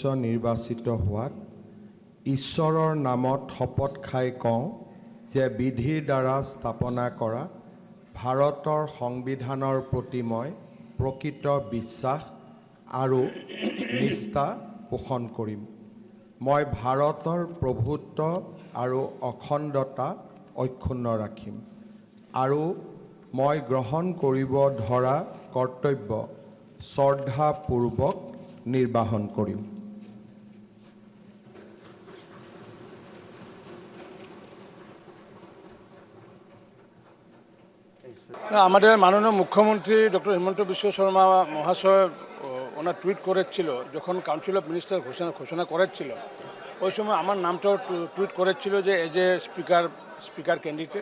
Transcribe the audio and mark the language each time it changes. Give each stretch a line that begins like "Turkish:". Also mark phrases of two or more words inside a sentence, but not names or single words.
Assamese: নিৰ্বাচিত হোৱাত ঈশ্বৰৰ নামত শপত খাই কওঁ যে বিধিৰ দ্বাৰা স্থাপনা কৰা ভাৰতৰ সংবিধানৰ প্ৰতি মই প্ৰকৃত বিশ্বাস আৰু নিষ্ঠা পোষণ কৰিম। মই ভাৰতৰ প্ৰভুত্ব আৰু অখণ্ডতা অক্ষুণ্ণ ৰাখিম আৰু মই গ্ৰহণ কৰিব ধৰা কৰ্তব্য শ্ৰদ্ধাপূৰ্বক নিৰ্বাহন কৰিম।
Bangla: আমাদের মাননীয় মুখ্যমন্ত্রী ডক্টর হিমন্ত বিশ্ব শর্মা মহাশয় ওনার টুইট করেছিল যখন
English: council of minister
Bangla: ঘোষণা করেছিল, ওই সময় আমার নামটাও টুইট করেছিল যে
English: as a speaker candidate.